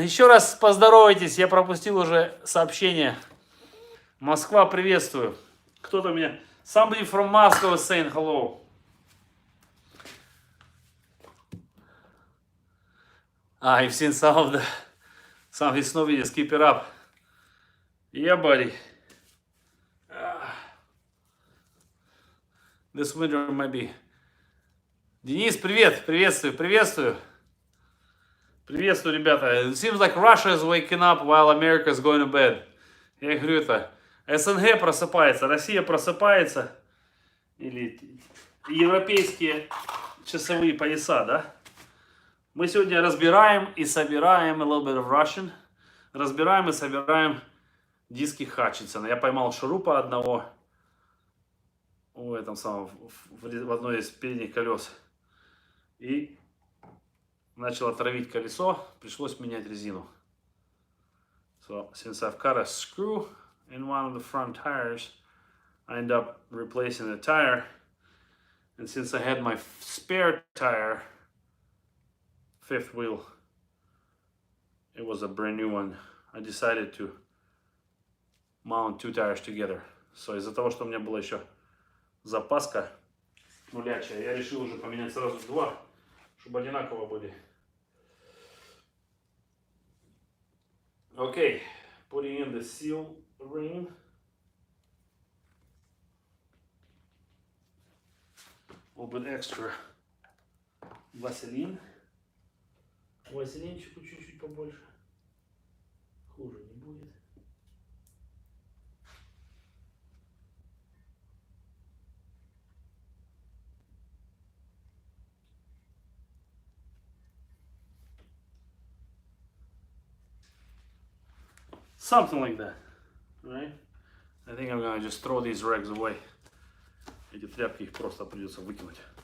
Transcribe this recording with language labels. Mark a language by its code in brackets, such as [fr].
[ru] Еще раз поздоровайтесь, я пропустил уже сообщение. Москва, приветствую. Кто-то меня... [en] Somebody from Moscow is saying hello. I've seen some of his snow videos. Keep it up. Yeah, buddy. This winter might be... Денис, [ru] привет. Приветствую, приветствую. Приветствую, ребята. [en] It seems like Russia is waking up while America is going to bed. [ru] Я говорю это. СНГ просыпается, Россия просыпается. Или европейские часовые пояса, да? Мы сегодня разбираем и собираем [en] a little bit of Russian. [ru] Разбираем и собираем диски Хатчинсона. Я поймал шурупа одного в этом самом, в одной из передних колес. И начал отравить колесо, пришлось менять резину. [en] So, since I've got a screw in one of the front tires, I end up replacing the tire. And since I had my spare tire, fifth wheel, it was a brand new one, I decided to mount two tires together. [ru] So, из-за того, что у меня была еще запаска нулячая, я решил уже поменять сразу два, чтобы одинаково были. [en] Okay, putting in the seal ring. A little bit extra Vaseline. [ru] Василинчику чуть-чуть побольше. Хуже не будет. [en] Something like that, right? I think I'm gonna just throw these rags away. [ru] Эти тряпки их просто придется выкинуть.